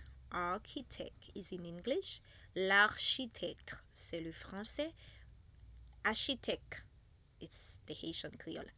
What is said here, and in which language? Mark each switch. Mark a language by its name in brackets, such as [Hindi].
[English] Architect is in English. [French] L'architecte, c'est le français. [English] Architecte, it's the Haitian Creole.